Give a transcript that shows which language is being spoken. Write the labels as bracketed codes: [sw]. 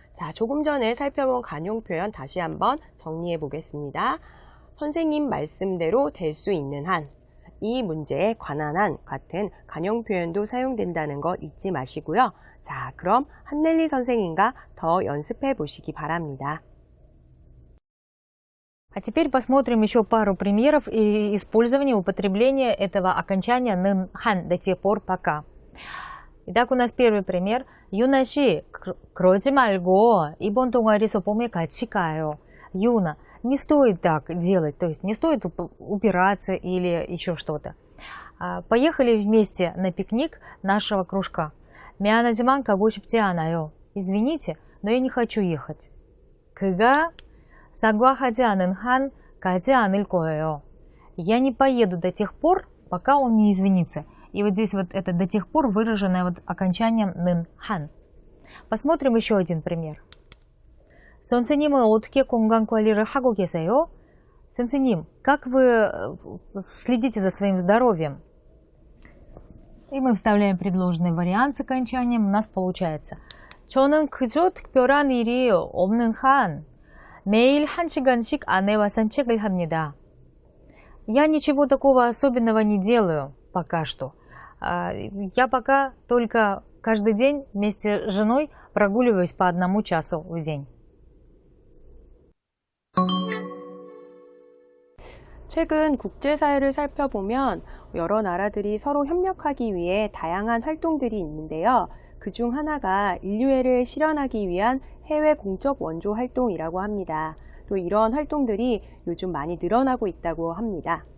[ko] 자, 조금 전에 살펴본 관용 표현 다시 한번 정리해 보겠습니다. 선생님 말씀대로 될 수 있는 한, 이 문제에 관한 한 같은 관용 표현도 사용된다는 거 잊지 마시고요. 자, 그럼 한넬리 선생님과 더 연습해 보시기 바랍니다. [ru] А теперь посмотрим еще пару примеров использования, употребления этого окончания 는 한 до тех пор пока. Итак, у нас первый пример. [ko] 유나 씨, 그러지 말고 이번 동아리 수업에 같이 가요. [ru] Юна, не стоит так делать, то есть не стоит упираться или еще что-то. Поехали вместе на пикник нашего кружка. [ko] 미안하지만 가고 싶지 않아요. [ru] Извините, но я не хочу ехать. [ko] 그가 사과하지 않은 한 가지 않을 거예요. [ru] Я не поеду до тех пор, пока он не извинится. И вот здесь вот это до тех пор выраженное вот окончанием 는 한. Посмотрим еще один пример. [ko] 선생님은 어떻게 건강 관리를 하고 계세요? [ru] 선생님, как вы следите за своим здоровьем? И мы вставляем предложенный вариант с окончанием. У нас получается. [ko] 저는 그저 특별한 일이 없는 한 매일 1시간씩 아내와 산책을 합니다. [ru] Я ничего такого особенного не делаю пока что. Я пока только каждый день вместе с женой прогуливаюсь по 1 часу в день. [ko] 최근 국제사회를 살펴보면 여러 나라들이 서로 협력하기 위해 다양한 활동들이 있는데요. 그중 하나가 인류애를 실현하기 위한 해외 공적 원조 활동이라고 합니다. 또 이런 활동들이 요즘 많이 늘어나고 있다고 합니다.